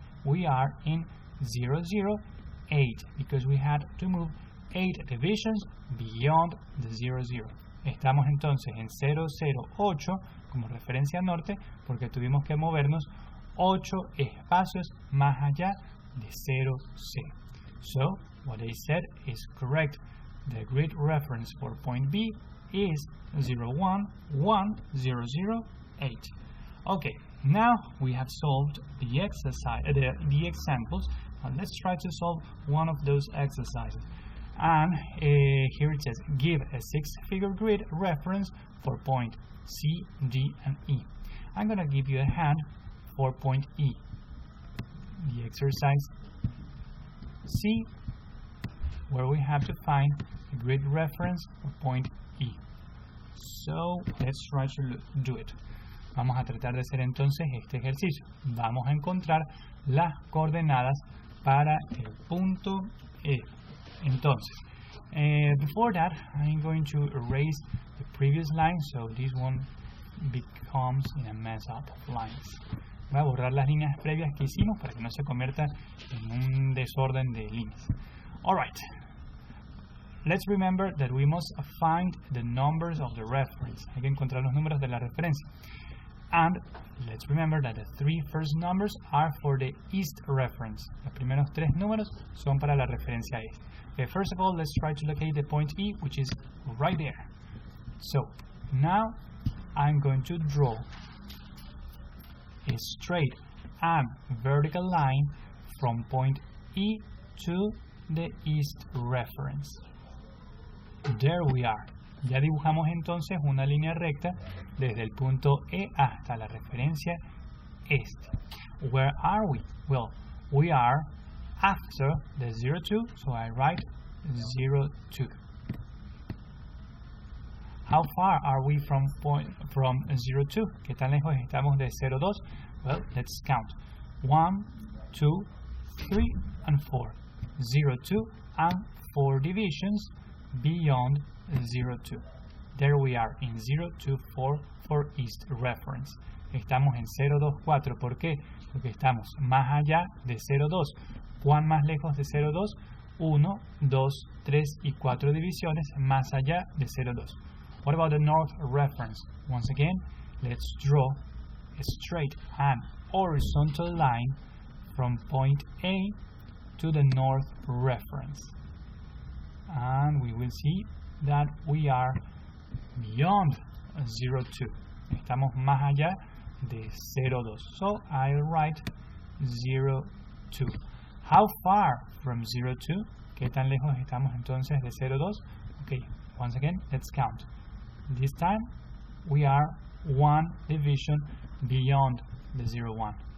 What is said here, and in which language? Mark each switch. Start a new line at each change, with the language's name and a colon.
English: We are in 0, 0, 8 because we had to move 8 divisions beyond the 0, 0.
Spanish: Estamos entonces en 0, 0, 8 como referencia norte porque tuvimos que movernos 8 espacios más allá de 0, 0.
English: So, what they said is correct. The grid reference for point B is 0, 1, 1, 0, 0, 8. Okay, now we have solved the exercise, the examples. Let's try to solve one of those exercises. And here it says, give a 6-figure grid reference for point C, D, and E. I'm going to give you a hand for point E. The exercise C, where we have to find a grid reference for point E. So let's try to do it.
Spanish: Vamos a tratar de hacer entonces este ejercicio. Vamos a encontrar las coordenadas para el punto E.
English: Entonces, before that, I'm going to erase the previous line, so this one becomes in a mess up of lines.
Spanish: Voy a borrar las líneas previas que hicimos para que no se convierta en un desorden de líneas.
English: Alright, let's remember that we must find the numbers of the reference.
Spanish: Hay que encontrar los números de la referencia.
English: And let's remember that the three first numbers are for the east reference.
Spanish: Los primeros tres números son para la referencia este.
English: Okay, first of all, let's try to locate the point E, which is right there. So, now I'm going to draw a straight and vertical line from point E to the east reference. There we are.
Spanish: Ya dibujamos entonces una línea recta desde el punto E hasta la referencia este.
English: Where are we? Well, we are after the 0, 2, so I write 0, 2. How far are we from 0, 2?
Spanish: ¿Qué tan lejos estamos de 0, 2?
English: Well, let's count. 1, 2, 3, and 4. 0, 2, and 4 divisions beyond 0, 2. There we are in 0, 2, 4 for east reference.
Spanish: Estamos en 0, 2, 4. ¿Por qué? Porque estamos más allá de 0, 2. ¿Cuán más lejos de 0, 2? 1, 2, 3 y 4 divisiones más allá de 0, 2.
English: What about the north reference? Once again, let's draw a straight and horizontal line from point A to the north reference. And we will see that we are beyond 0, 2.
Spanish: Estamos más allá de 0, 2.
English: So I'll write 0, 2. How far from 0, 2?
Spanish: ¿Qué tan lejos estamos entonces de 0, 2?
English: Okay, once again, let's count. This time we are 1 division beyond the 0, 1.